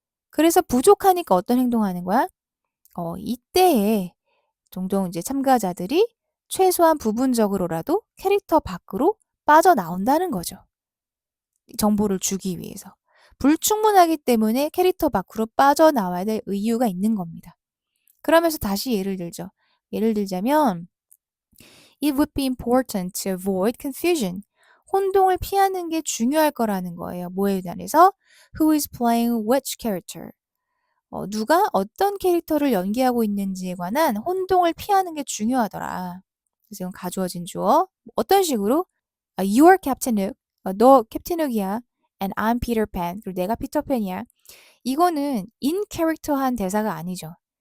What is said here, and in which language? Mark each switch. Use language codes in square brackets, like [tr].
[ko] 그래서 부족하니까 어떤 행동하는 거야? 이때에 종종 이제 참가자들이 최소한 부분적으로라도 캐릭터 밖으로 빠져나온다는 거죠. 정보를 주기 위해서. 불충분하기 때문에 캐릭터 밖으로 빠져나와야 될 이유가 있는 겁니다. 그러면서 다시 예를 들죠. 예를 들자면 [en] It would be important to avoid confusion. [ko] 혼동을 피하는 게 중요할 거라는 거예요. 뭐에 관해서? [en] Who is playing which character? [ko] 누가 어떤 캐릭터를 연기하고 있는지에 관한 혼동을 피하는 게 중요하더라. 그래서 이건 가주어진 주어. 어떤 식으로? [en] You are Captain Hook. [ko] 너 캡틴 훅이야. [en] And I'm Peter Pan. [ko] 그리고 내가 피터팬이야. 이거는 in 캐릭터한 대사가 아니죠.